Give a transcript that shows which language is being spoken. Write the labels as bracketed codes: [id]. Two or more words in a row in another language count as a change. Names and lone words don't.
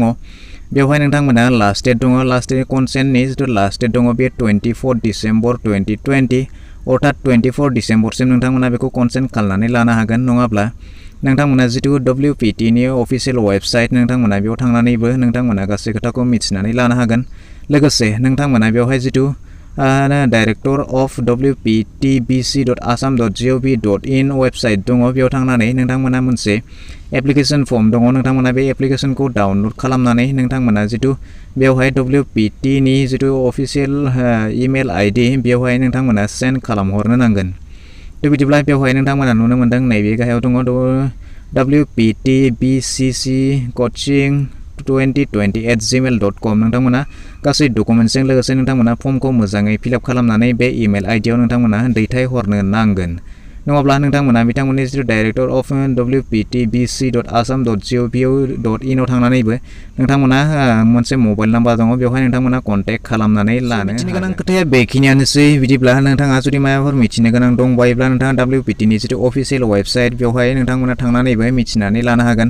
[brx] बेवहाय नोंथांमोना [en] last date [brx] दङ। [en] last date [brx] कनसेन्टनि जितु [en] last date [brx] दङ बे 24 डिसेम्बर 2020 अर्थात 24 डिसेम्बरसिम नोंथांमोना बेखौ कनसेन्ट खालामनानै लानो हागोन। नङाब्ला नोंथांमोना जितु WPTनि [en] official website [brx] नोंथांमोना बेयाव थांनानैबो नोंथांमोना गासै खोथाखौ मिथिनानै लानो हागोन। लोगोसे नोंथांमोना बेवहाय जितु [en] Director of [brx] wptbc.assam.gov.in वेबसाइट दङ, बेयाव थांनानै नोंथांमोना मोनसे [en] application form [brx] दङ। नोंथांमोना बे एप्लिकेशनखौ डाउनलड खालामनानै नोंथांमोना जितु बेवहाय WPTनि जितु [en] official email ID [brx] बेवहाय नोंथांमोना सेन्ड खालामहरनो नांगोन। थ' बिदिब्ला बेवहाय नोंथांमोना नुनो मोन्दों नैबे गाहायाव दङ wptbcc.coaching2020@gmail.com। नोंथांमोना गासै डकुमेन्ट्सजों लोगोसे नोंथांमोना फर्मखौ मोजाङै फिलआप खालामनानै बे इमेल आइडियाव नोंथांमोना दैथायहरनो नांगोन। नङाब्ला नोंथांमोना बिथांमोननि जितु [en] Director of [brx] wptbc.assam.gov.in आव थांनानैबो नोंथांमोना मोनसे [en] mobile number [brx] दङ, बेवहाय नोंथांमोना कन्टेक्ट खालामनानै लानो हागोन। गोनां खोथाया बेखिनियानोसै। बिदिब्ला नोंथाङा जुदि माबाफोर मिथिनो गोनां दंबायोब्ला नोंथाङा WPTनि जितु [en] official website [brx] बेवहाय नोंथांमोना थांनानैबो मिथिनानै लानो हागोन।